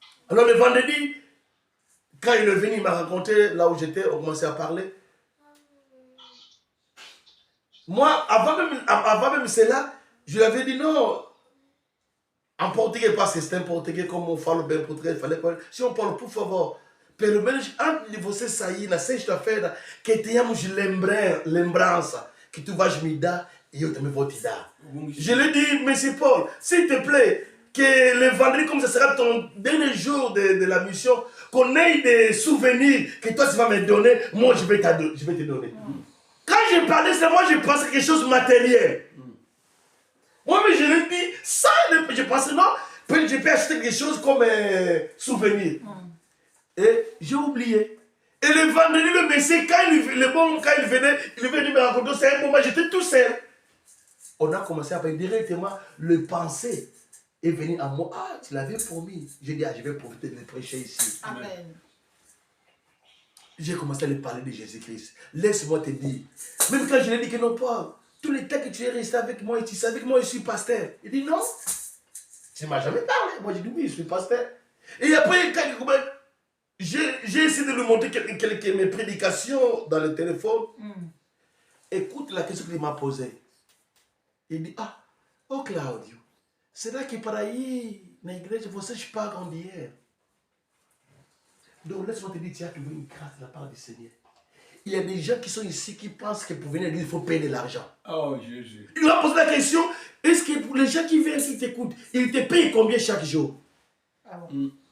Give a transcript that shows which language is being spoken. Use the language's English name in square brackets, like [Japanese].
[French] Alors le vendredi, quand il est venu, il m'a rencontré là où j'étais, on commençait à parler. Moi, avant même cela, je lui avais dit non. En portugais, parce que c'est un portugais comme on parle bien portugais, il fallait parler. Si on parle, [Portuguese] por favor, pelo menos antes de você sair na sexta-feira, que tenhamos lembrança que tu vais me dar e eu também vou te dar. [French] Je lui ai dit, monsieur Paul, s'il te plaît, que le vendredi, comme ce sera ton dernier jour de la mission, qu'on ait des souvenirs que toi tu vas me donner, moi je vais te donner. Quand je parlais, c'est moi je pensais quelque chose de matériel. Moi, mais je lui ai dit, ça, je pensais non, je peux acheter quelque chose comme souvenir. Et j'ai oublié. Et le vendredi, le monsieur, quand il venait, il est venu me raconter, c'est un moment, j'étais tout seul. On a commencé à parler directement, le pensée est venu à moi. Ah, tu l'avais promis. J'ai dit, ah, je vais profiter de le prêcher ici. Amen. J'ai commencé à lui parler de Jésus-Christ. Laisse-moi te dire. Même quand je lui ai dit que non, Paul, tous les temps que tu es resté avec moi et tu savais que moi je suis pasteur. Il dit non. Tu ne m'as jamais parlé. Moi j'ai dit oui, je suis pasteur. Et après, quand j'ai essayé de lui montrer quelques mes prédications dans le téléphone. Écoute la question qu'il m'a posée. Il dit, ah, oh Claudio, c'est là que [Portuguese] para aí na igreja vocês pagam dinheiro. [French] Donc laisse-moi te dire, tu as trouvé une grâce de la part du Seigneur. Il y a des gens qui sont ici qui pensent que pour venir à l'église, il faut payer de l'argent. Oh Jésus. Il m'a posé la question, est-ce que pour les gens qui viennent, qui t'écoutent, ils te payent combien chaque jour? Ah bon.